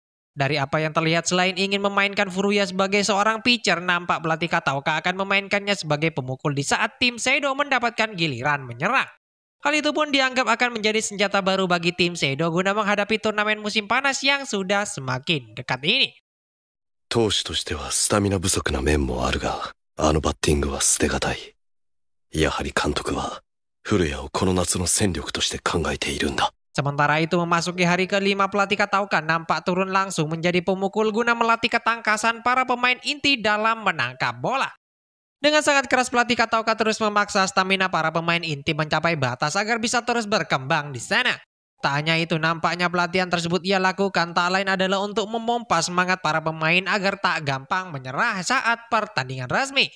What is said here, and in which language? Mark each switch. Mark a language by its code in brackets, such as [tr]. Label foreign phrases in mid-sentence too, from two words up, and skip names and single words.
[id] Dari apa yang terlihat, selain ingin memainkan Furuya sebagai seorang pitcher, nampak pelatih Kataoka akan memainkannya sebagai pemukul di saat tim Seido mendapatkan giliran menyerang. Hal itu pun dianggap akan menjadi senjata baru bagi tim Seido guna menghadapi turnamen musim panas yang sudah semakin dekat ini. [ja] 投手としてはスタミナ不足な面もあるが、あのバッティングは捨てがたい。やはり監督は古谷をこの夏の戦力として考えているんだ。 [id] Sementara itu memasuki hari ke-5, pelatih Kataoka nampak turun langsung menjadi pemukul guna melatih ketangkasan para pemain inti dalam menangkap bola. Dengan sangat keras pelatih Kataoka terus memaksa stamina para pemain inti mencapai batas agar bisa terus berkembang di sana. Tak hanya itu, nampaknya pelatihan tersebut ia lakukan tak lain adalah untuk memompa semangat para pemain agar tak gampang menyerah saat pertandingan resmi.